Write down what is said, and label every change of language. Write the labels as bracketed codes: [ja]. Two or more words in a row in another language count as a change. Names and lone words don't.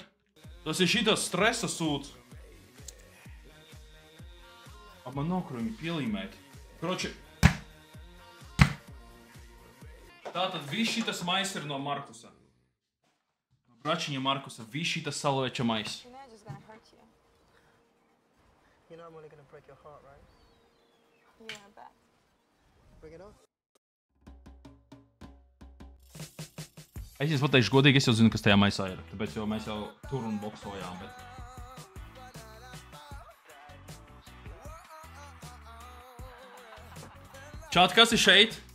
[lv] Tas ir šitas stresa sūds. Man nav, kur viņu pielīmēt. Kroči. Tātad viss šitas mais ir no Markusa. No bračiņa Markusa. Viss šitas saloveča mais. [en] You know I'm only gonna break your heart, right? Yeah, I bet. Bring it on. [lv] Es pateikšu godīgi, es jau zinu, kas tajā maisā ir. Tāpēc jau mēs jau tur un boksojām, bet... Čāt, kas ir šeit?